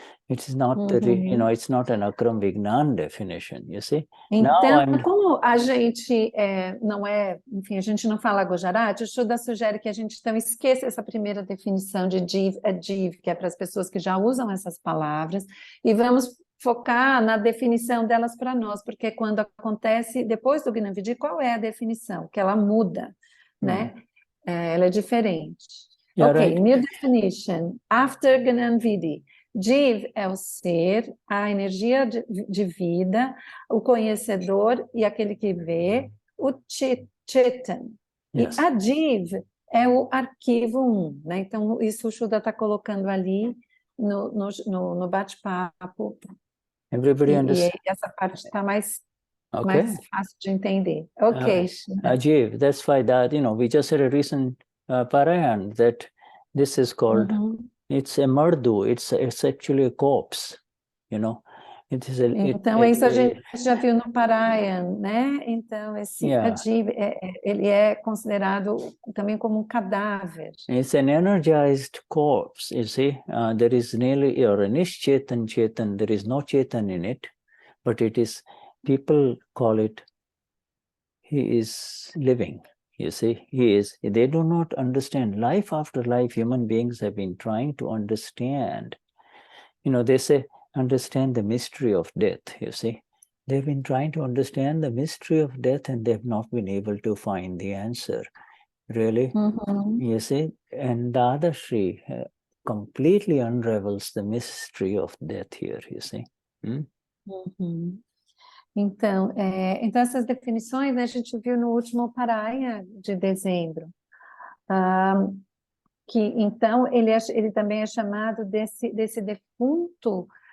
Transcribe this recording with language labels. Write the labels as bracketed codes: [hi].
[en] It is not it's not an Akram Vignan definition, you see. [pt] Então, como a gente enfim, a gente não fala Gujarati, o Shuddha sugere que a gente então esqueça essa primeira definição de Jeev-aJeev, que é para as pessoas que já usam essas palavras, e vamos focar na definição delas para nós, porque quando acontece, depois do Gnani, qual é a definição? Que ela muda, né? Ela é diferente. [en] Right. New definition. After Gnani, [pt] Jeev é o ser, a energia de vida, o conhecedor e aquele que vê, o Chetan. [en] Yes. [pt] E a Jeev é o arquivo 1, né? Então, isso o Shuddha está colocando ali no bate-papo. [en] Everybody understands. [pt] E essa parte está mais fácil de entender. Ok. [en] Jeev, that's why that, we just had a recent Parayan that this is called, it's a mardu, it's actually a corpse, It is [pt] então, isso a gente já viu no Parayan, né? Então, esse Jeev, ele é considerado também como um cadáver. [en] It's an energized corpse, you see. There is nearly, or a Chetan, there is no Chetan in it, but it is, people call it, he is living, you see. They do not understand. Life after life, human beings have been trying to understand. They say, understand the mystery of death, you see. They've been trying to understand the mystery of death and they've not been able to find the answer. Really, you see, and Dadashri completely unravels the mystery of death here, you see. [pt] Então, essas definições, né, a gente viu no último Paraya de dezembro, que então ele também é chamado desse defunto